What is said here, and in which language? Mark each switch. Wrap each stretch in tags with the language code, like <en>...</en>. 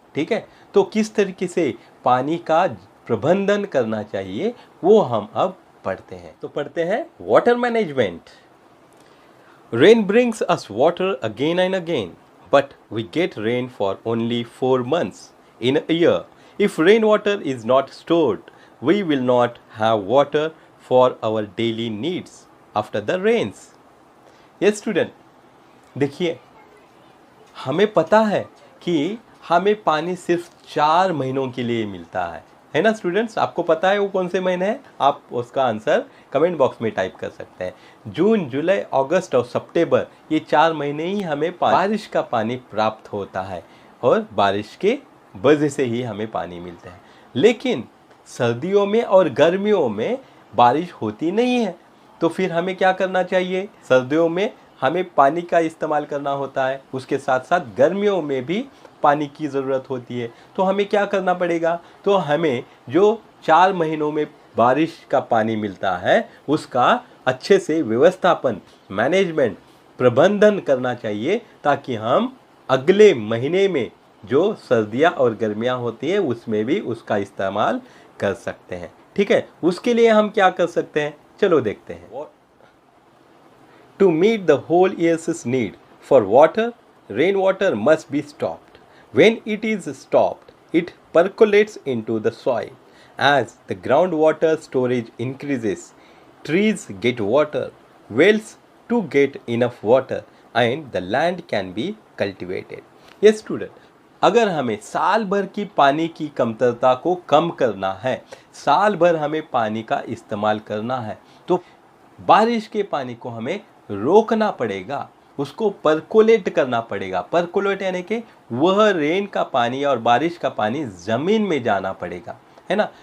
<hi>ठीक है, तो किस तरीके से पानी का प्रबंधन करना चाहिए वो हम अब पढ़ते हैं। तो पढ़ते हैं</hi> <en>Water management. Rain brings us water again and again, but we get rain for only 4 months in a year. If rainwater is not stored, we will not have water for our daily needs after the rains. Yes student,</en> <hi>देखिए, हमें पता है कि हमें पानी सिर्फ 4 महीनों के लिए मिलता है ना स्टूडेंट्स? आपको पता है वो कौन से महीने हैं? आप उसका आंसर कमेंट बॉक्स में टाइप कर सकते हैं। जून, जुलाई, अगस्त और सितंबर, ये 4 महीने ही हमें बारिश का पानी प्राप्त होता है और बारिश के वजह से ही हमें पानी मिलता है। लेकिन सर्दियों में और गर्मियों में बारिश होती नहीं है, तो फिर हमें क्या करना चाहिए? सर्दियों में हमें पानी का इस्तेमाल करना होता है, उसके साथ साथ गर्मियों में भी पानी की ज़रूरत होती है। तो हमें क्या करना पड़ेगा? तो हमें जो 4 महीनों में बारिश का पानी मिलता है उसका अच्छे से व्यवस्थापन, मैनेजमेंट, प्रबंधन करना चाहिए, ताकि हम अगले महीने में जो सर्दियाँ और गर्मियाँ होती हैं उसमें भी उसका इस्तेमाल कर सकते हैं। ठीक है, उसके लिए हम क्या कर सकते हैं? चलो देखते हैं।</hi> <en>To meet the whole year's need for water, rainwater must be stopped. When it is stopped, it percolates into the soil. As the groundwater storage increases, trees get water, wells to get enough water, and the land can be cultivated. Yes student,</en> <hi>अगर हमें साल भर की पानी की कमतरता को कम करना है, साल भर हमें पानी का इस्तेमाल करना है, तो बारिश के पानी को हमें रोकना पड़ेगा, उसको परकोलेट करना पड़ेगा। परकोलेट यानी कि वह रेन का पानी और बारिश का पानी ज़मीन में जाना पड़ेगा, है ना?</hi>